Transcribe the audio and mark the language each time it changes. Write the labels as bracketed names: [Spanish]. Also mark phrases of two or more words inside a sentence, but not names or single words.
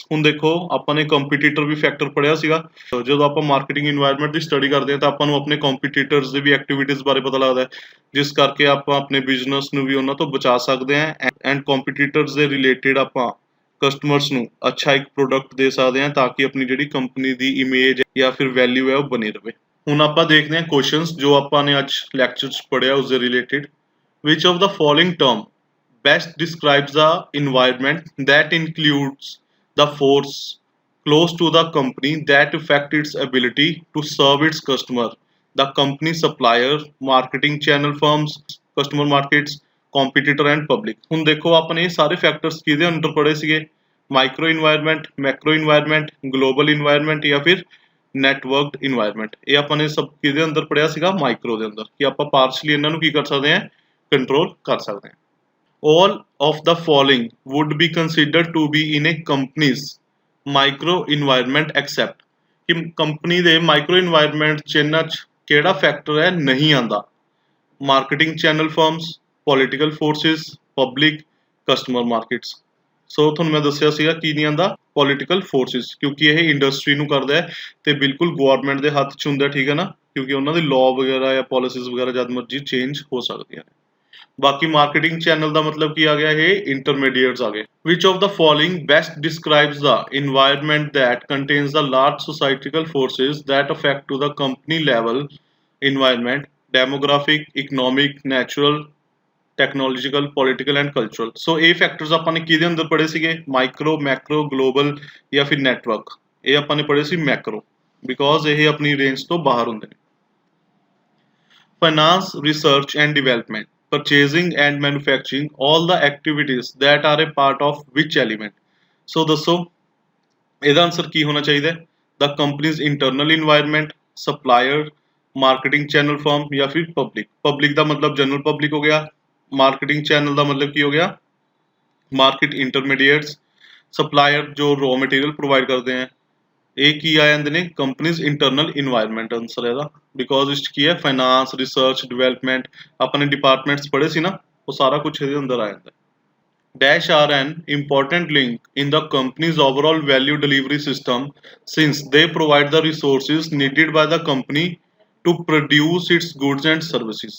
[Punjabi] ਹੁਣ ਦੇਖੋ ਆਪਾਂ ਨੇ ਕੰਪੀਟੀਟਰ ਵੀ ਫੈਕਟਰ ਪੜ੍ਹਿਆ ਸੀਗਾ। ਜਦੋਂ ਆਪਾਂ [English] marketing environment [Punjabi] ਦੀ ਸਟੱਡੀ ਕਰਦੇ ਹਾਂ ਤਾਂ ਆਪਾਂ ਨੂੰ ਆਪਣੇ ਕੰਪੀਟੀਟਰਸ ਦੇ ਵੀ ਐਕਟੀਵਿਟੀਜ਼ ਬਾਰੇ ਪਤਾ ਲੱਗਦਾ ਹੈ, ਜਿਸ ਕਰਕੇ ਆਪਾਂ ਆਪਣੇ ਬਿਜ਼ਨਸ ਨੂੰ ਵੀ ਉਹਨਾਂ ਤੋਂ ਬਚਾ ਸਕਦੇ ਹਾਂ [English] and competitors [Punjabi] ਦੇ ਰਿਲੇਟਿਡ ਆਪਾਂ ਕਸਟਮਰਸ ਨੂੰ ਅੱਛਾ ਇੱਕ ਪ੍ਰੋਡਕਟ ਦੇ ਸਕਦੇ ਹਾਂ ਤਾਂ ਕਿ ਆਪਣੀ ਜਿਹੜੀ ਕੰਪਨੀ ਦੀ ਇਮੇਜ ਜਾਂ ਫਿਰ ਵੈਲਿਊ ਹੈ ਉਹ ਬਣੀ ਰਹੇ। ਹੁਣ ਆਪਾਂ ਦੇਖਦੇ ਹਾਂ ਕੁਐਸਚਨਸ ਜੋ ਆਪਾਂ ਨੇ ਅੱਜ ਲੈਕਚਰ 'ਚ ਪੜ੍ਹਿਆ ਉਸ ਦੇ ਰਿਲੇਟਿਡ। [English] which of the following term best describes the environment that includes the force close to the company that affect its ability to serve its customer, the company supplier, marketing channel firms, customer markets, competitor and public। [Punjabi] ਹੁਣ ਦੇਖੋ ਆਪਣੇ ਇਹ ਸਾਰੇ ਫੈਕਟਰਸ ਕਿਹਦੇ ਅੰਡਰ ਪੜੇ ਸੀਗੇ, [English] micro environment, macro environment, global environment [Punjabi] ਜਾਂ ਫਿਰ [English] networked environment. [Punjabi] ਇਹ ਆਪਾਂ ਨੇ ਸਭ ਕਿਹਦੇ ਅੰਦਰ ਪੜਿਆ ਸੀਗਾ, ਮਾਈਕਰੋ ਦੇ ਅੰਦਰ, ਕਿ ਆਪਾਂ ਪਾਰਸ਼ਲੀ ਇਹਨਾਂ ਨੂੰ ਕੀ ਕਰ ਸਕਦੇ ਹਾਂ, ਕੰਟਰੋਲ ਕਰ ਸਕਦੇ ਹਾਂ। [English] All of the following would be considered to be in a company's micro environment except [Punjabi] ਕਿ ਕੰਪਨੀ ਦੇ [English] micro environment [Punjabi] ਚ ਇਹਨਾਂ ਚ ਕਿਹੜਾ ਫੈਕਟਰ ਹੈ, ਨਹੀਂ ਆਉਂਦਾ। [English] marketing channel firms, political forces, public, customer markets. [Punjabi] ਸੋ ਤੁਹਾਨੂੰ ਮੈਂ ਦੱਸਿਆ ਸੀਗਾ ਕੀ ਨਹੀਂ ਆਂਦਾ [English] political forces, [Punjabi] ਕਿਉਂਕਿ ਇਹ ਇੰਡਸਟਰੀ ਨੂੰ ਕਰਦਾ ਹੈ ਤੇ ਬਿਲਕੁਲ ਗਵਰਨਮੈਂਟ ਦੇ ਹੱਥ 'ਚ ਹੁੰਦਾ, ਠੀਕ ਹੈ ਨਾ, ਕਿਉਂਕਿ ਉਹਨਾਂ ਦੀ ਲਾਅ ਵਗੈਰਾ ਜਾਂ ਪਾਲਿਸੀਜ਼ ਵਗੈਰਾ ਜਦ ਮਰਜ਼ੀ ਚੇਂਜ ਹੋ ਸਕਦੀਆਂ ਨੇ। ਬਾਕੀ [English] marketing channel [Punjabi] ਦਾ ਮਤਲਬ ਕੀ ਆ ਗਿਆ, ਇਹ ਇੰਟਰਮੀਡੀਏਟਸ ਆ ਗਏ। [English] which of the following best describes the environment that contains the large societal forces that affect to the company level environment, demographic, economic, natural, technological, political and cultural. [Punjabi] ਸੋ ਇਹ ਫੈਕਟਰਸ ਆਪਾਂ ਨੇ ਕਿਹਦੇ ਅੰਦਰ ਪੜ੍ਹੇ ਸੀਗੇ, ਮਾਈਕਰੋ, ਮੈਕਰੋ, ਗਲੋਬਲ ਜਾਂ ਫਿਰ ਨੈਟਵਰਕ। ਇਹ ਆਪਾਂ ਨੇ ਪੜ੍ਹੇ ਸੀ ਮੈਕਰੋ, ਬਿਕੋਜ਼ ਇਹ ਆਪਣੀ ਰੇਂਜ ਤੋਂ ਬਾਹਰ ਹੁੰਦੇ ਨੇ। [English] finance, research and development, purchasing and manufacturing, all the activities that are a part of which element? [Punjabi] So ਦੱਸੋ ਇਹਦਾ ਆਨਸਰ ਕੀ ਹੋਣਾ ਚਾਹੀਦਾ ਹੈ? [English] The company's internal environment, supplier, marketing channel firm [Punjabi] ਜਾਂ ਫਿਰ [English] public। [Punjabi] public ਦਾ ਮਤਲਬ [English] general public [Punjabi] ਹੋ ਗਿਆ, [English] marketing channel [Punjabi] ਦਾ ਮਤਲਬ ਕੀ ਹੋ ਗਿਆ, [English] market intermediates, supplier ਜੋ raw material provide [Punjabi] ਕਰਦੇ ਹੈ। ਇਹ ਕੀ ਆ ਜਾਂਦੇ ਨੇ, [English] company's internal environment answer [Punjabi] ਇਹਦਾ, ਬਿਕੋਜ਼ ਇਸ 'ਚ ਕੀ ਹੈ, [English] finance, research, development, [Punjabi] ਆਪਣੇ ਡਿਪਾਰਟਮੈਂਟਸ ਪੜ੍ਹੇ ਸੀ ਨਾ, ਉਹ ਸਾਰਾ ਕੁਝ ਇਹਦੇ ਅੰਦਰ ਆ ਜਾਂਦਾ। [English] dash are an important link in the company's overall value delivery system since they provide the resources needed by the company to produce its goods and services.